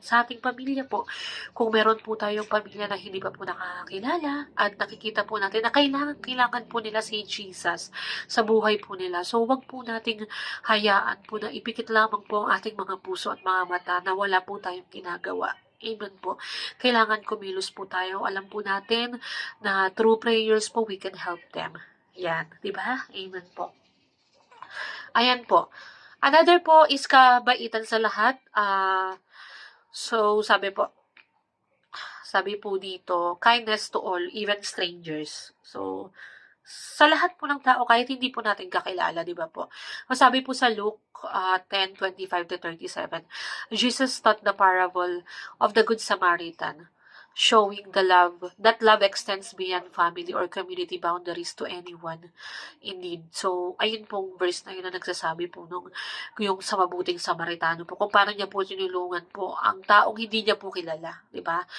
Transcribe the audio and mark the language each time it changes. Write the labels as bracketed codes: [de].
[tl] Sa ating pamilya po, kung meron po tayong pamilya na hindi pa po nakakakilala at nakikita po natin na kailangan po nila si Jesus sa buhay po nila. So, wag po nating hayaan po na ipikit lamang po ang ating mga puso at mga mata na wala po tayong ginagawa. Amen po. Kailangan kumilos po tayo. Alam po natin na [en] through prayers po, we can help them. [tl] Yan. Diba? Amen po. Ayan po. [en] Another po is [tl] kabaitan sa lahat. [en] So, [tl] sabi po dito, [en] kindness to all, even strangers. [tl] So, sa lahat po ng tao, kahit hindi po natin kakilala, di ba po? Sabi po sa [en] Luke 10:25-37, Jesus taught the parable of the Good Samaritan, showing that love extends beyond family or community boundaries to anyone in need. [tl] So, ayun pong verse na yun na nagsasabi po yung sa mabuting Samaritano po, kung paano niya po tinulungan po ang taong hindi niya po kilala, di ba?